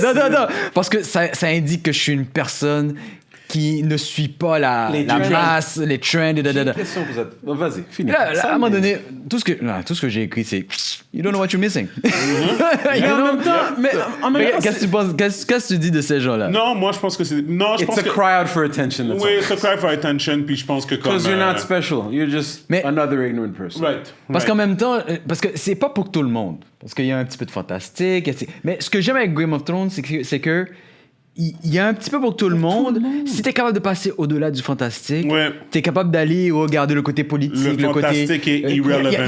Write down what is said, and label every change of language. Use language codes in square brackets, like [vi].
[fr] Non, parce que ça indique que je suis une personne qui ne suit pas la masse, les trends, J'ai une question, vous êtes... Vas-y, finis. Là, à un moment donné, tout ce que j'ai écrit, c'est [en] You don't know what you're missing. [fr] Mais en même temps, Qu'est-ce que tu penses, qu'est-ce que tu dis de ces gens-là? Non, moi je pense que c'est. Non, je pense [en] it's a [fr] que. [en] cry out for attention. [fr] Oui, [en] it's a cry for attention, [fr] puis je pense que comme. [en] Because you're not special. You're just another ignorant person. Right. [fr] Parce qu'en même temps, parce que c'est pas pour tout le monde. Parce qu'il y a un petit peu de fantastique. Mais ce que j'aime avec Game of Thrones, c'est que il y a un petit peu pour tout le monde. Si t'es capable de passer au-delà du fantastique, t'es capable d'aller regarder le côté politique, le côté... Le fantastique est irrelevant.